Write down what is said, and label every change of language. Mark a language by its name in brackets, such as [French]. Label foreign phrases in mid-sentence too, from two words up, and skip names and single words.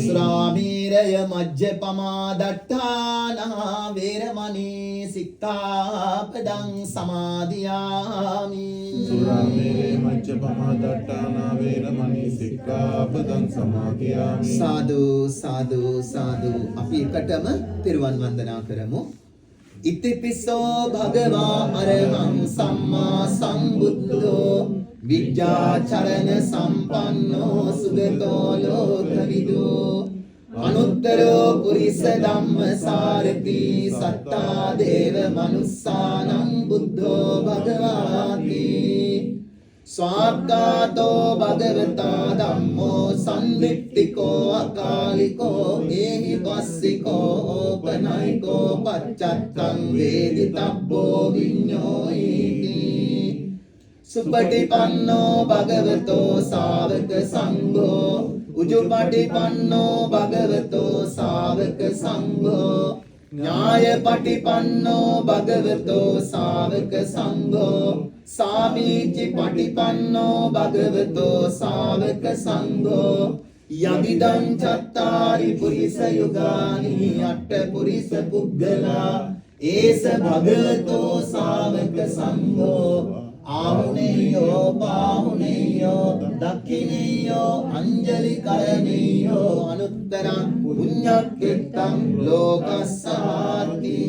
[Pali] සුරාමේරය මජ්ජපමා දට්ඨානා වේරමණී සික්ඛාපදං සමාදියාමි සුරාමේරේ මජ්ජපමා දට්ඨානා වේරමණී සික්ඛාපදං සමාදියාමි සාදු සාදු සාදු. [Sinhala] අපි එකටම පිරුවන් වන්දනා කරමු. [Pali] ඉතිපිසෝ භගවා අරහං සම්මා සම්බුද්ධෝ විද්‍යාචරණ සම්පන්නෝ සුගතෝ ලෝකවිදෝ අනුත්තරෝ පුරිස ධම්මසාරති සත්තා දේව මනුස්සානං බුද්ධෝ භගවාති ස්වාග්ගාතෝ භගවතා ධම්මෝ සම්දිට්ඨිකෝ අකාලිකෝ ඒහි පස්සිකෝ ඕපනයිකෝ පච්චත්තං වේදිතබ්බෝ විඤ්ඤෝයිති සුපටිපන්නෝ භගවතෝ ශාවක සංඝෝ උජුපටිපන්නෝ භගවතෝ ශාවක සංඝෝ ඥායපටිපන්නෝ භගවතෝ ශාවක සංඝෝ සාමීචි පටිපන්නෝ භගවතෝ ශාවක සංඝෝ යදිදං චත්තාරි පුරිස යුගානි අට්ඨ පුරිස පුග්ගලා ඒස භගවතෝ ශාවක සංඝෝ ආහුනේයෝ පාහුනේයෝ දක්ඛිනේයෝ අංජලි කරණේයෝ අනුත්තරං පුඤ්ඤක්ඛෙත්තං ලෝකස්සාති.